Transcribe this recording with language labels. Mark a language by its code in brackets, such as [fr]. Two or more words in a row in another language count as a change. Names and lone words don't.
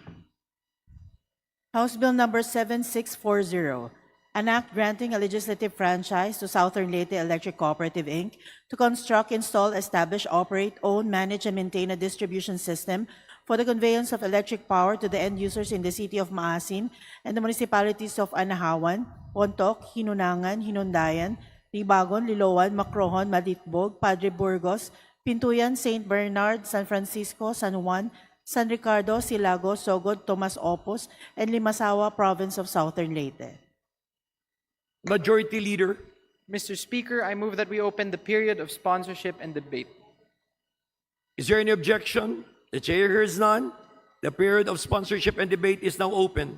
[en] House Bill number 7640, an act granting a legislative franchise to Southern Leyte Electric Cooperative, Inc. to construct, install, establish, operate, own, manage, and maintain a distribution system for the conveyance of electric power to the end users in the city of Maasin and the municipalities of Anahawan, Pontoc, Hinunangan, Hinundayan, Libagon, Liloan, Macrohon, Malitbog, Padre Burgos, Pintuyan, St. Bernard, San Francisco, San Juan, San Ricardo, Silago, Sogod, Tomas Opos, and Limasawa, Province of Southern Leyte. Majority Leader, Mr. Speaker, I move that we open the period of sponsorship and debate. is there any objection? The chair hears none. The period of sponsorship and debate is now open.